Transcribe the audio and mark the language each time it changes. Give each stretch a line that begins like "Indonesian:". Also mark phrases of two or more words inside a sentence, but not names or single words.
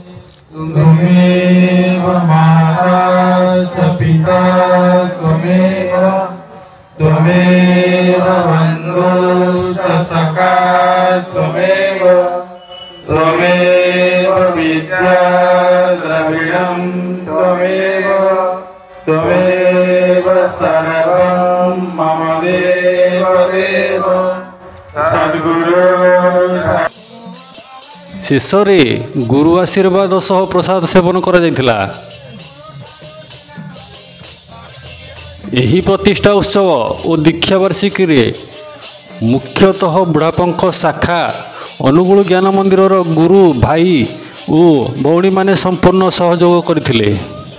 Sanskrit: त्वमेव माता च पिता त्वमेव त्वमेव बन्धुश्च सखा त्वमेव त्वमेव विद्या द्रविणं त्वमेव त्वमेव सर्वं मम देव देव सद्गुरु।
Odia: ଶେଷରେ ଗୁରୁ ଆଶୀର୍ବାଦ ସହ ପ୍ରସାଦ ସେବନ କରାଯାଇଥିଲା। ଏହି ପ୍ରତିଷ୍ଠା ଉତ୍ସବ ଓ ଦୀକ୍ଷା ବାର୍ଷିକୀରେ ମୁଖ୍ୟତଃ ବୁଢ଼ାପଙ୍କ ଶାଖା ଅନୁଗୁଳ ଜ୍ଞାନ ମନ୍ଦିରର ଗୁରୁ ଭାଇ ଓ ଭଉଣୀମାନେ ସମ୍ପୂର୍ଣ୍ଣ ସହଯୋଗ କରିଥିଲେ।